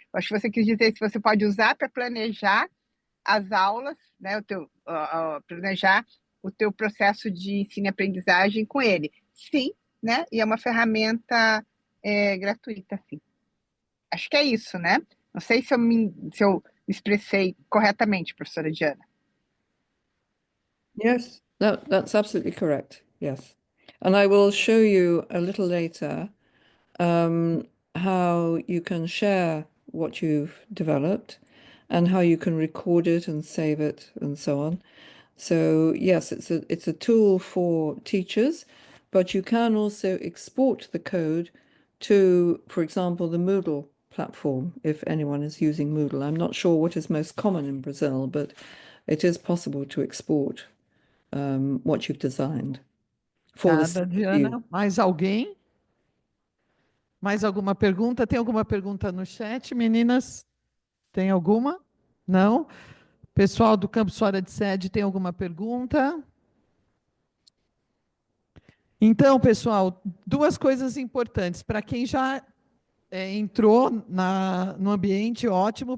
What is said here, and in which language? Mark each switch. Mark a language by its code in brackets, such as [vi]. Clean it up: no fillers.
[pt] Eu acho que você quis dizer se você pode usar para planejar as aulas, né, planejar o teu processo de ensino e aprendizagem com ele. Sim, né? E é uma ferramenta gratuita, sim. Acho que é isso, né? Não sei se eu me expressei corretamente, professora Diana. [en] Yes, no, that's absolutely correct. Yes. And I will show you a little later how you can share what you've developed and how you can record it and save it and so on. So yes, it's a tool for teachers, but you can also export the code to, for example, the Moodle platform, if anyone is using Moodle. I'm not sure what is most common in Brazil, but it is possible to export what you've designed for the [pt] Obrigada, [en] view. [pt] Diana. Mais alguém? Mais alguma pergunta? Tem alguma pergunta no chat, meninas? Tem alguma? Não? Pessoal do Campus Fora de Sede, tem alguma pergunta? Então, pessoal, duas coisas importantes. Para quem já entrou no ambiente, ótimo.